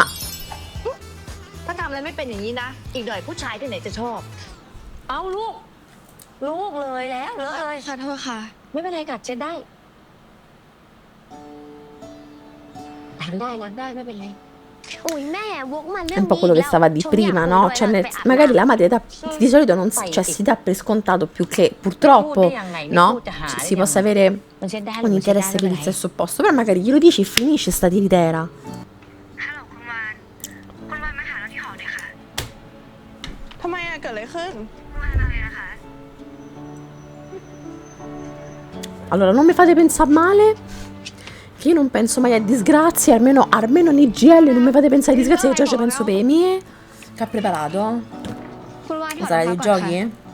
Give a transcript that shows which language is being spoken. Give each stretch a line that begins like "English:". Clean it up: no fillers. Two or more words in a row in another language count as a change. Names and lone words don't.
Thai: ถ้าทำอะไรไม่เป็นอย่างนี้นะ อีกหน่อยผู้ชายที่ไหนจะชอบ เอาลูก ลูกเลยแล้วเลอะเลย ขอโทษค่ะ ไม่เป็นไรกัดเช็ดได้ทำได้นะได้ไม่เป็นไร อุ้ยแม่วกมาเรื่อ
Italian: è
Thai: ง
Italian: un po' quello che stava di prima, no? Cioè, magari la madre di solito non si, cioè, si dà per scontato più che purtroppo, no? Si possa avere
Thai: มันเช็ดได้
Italian: un interesse per il sesso opposto, però magari glielo dici e finisce sta tiritera.
Thai: ฮัลโหลคุณวานมาหาเราที่หอหน่อยค่ะ ทำไมอ่ะเกิดอะไรขึ้น คุณวานอะไรนะคะ
Italian: Allora, non mi fate pensare male, che io non penso mai a disgrazie, almeno nei GL non mi fate pensare a disgrazie, che già ci penso per le mie. Che ha preparato?
Thai: คุณวานถอด
Italian: Sarà
Thai: รอง
Italian: dei
Thai: เท้าก่อน
Italian: giochi?
Thai: ค่ะ